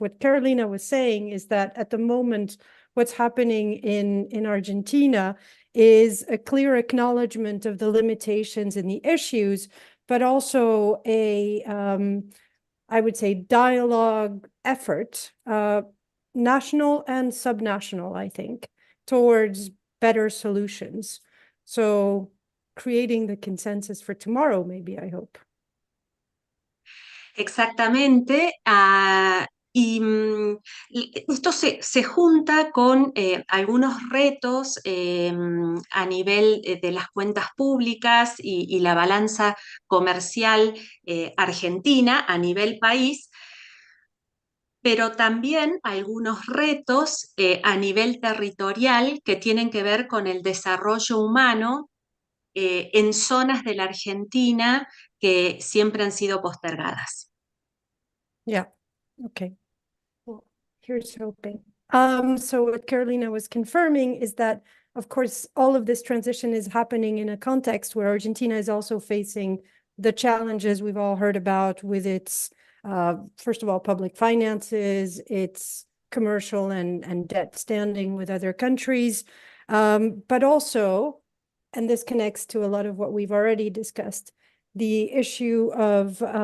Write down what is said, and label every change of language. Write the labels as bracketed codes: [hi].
[en] What Carolina was saying is that at the moment, what's happening in Argentina is a clear acknowledgement of the limitations and the issues, but also a, I would say, dialogue effort, national and subnational, I think, towards better solutions. So creating the consensus for tomorrow, maybe, I hope. [es] Exactamente. Y esto se junta con algunos retos a nivel de las cuentas públicas y la balanza comercial argentina a nivel país, pero también algunos retos a nivel territorial que tienen que ver con el desarrollo humano en zonas de la Argentina que siempre han sido postergadas. [en] Yeah, okay. Well, here's hoping. So what Carolina was confirming is that, of course, all of this transition is happening in a context where Argentina is also facing the challenges we've all heard about with its, first of all, public finances, its commercial and debt standing with other countries, but also, and this connects to a lot of what we've already discussed, the issue of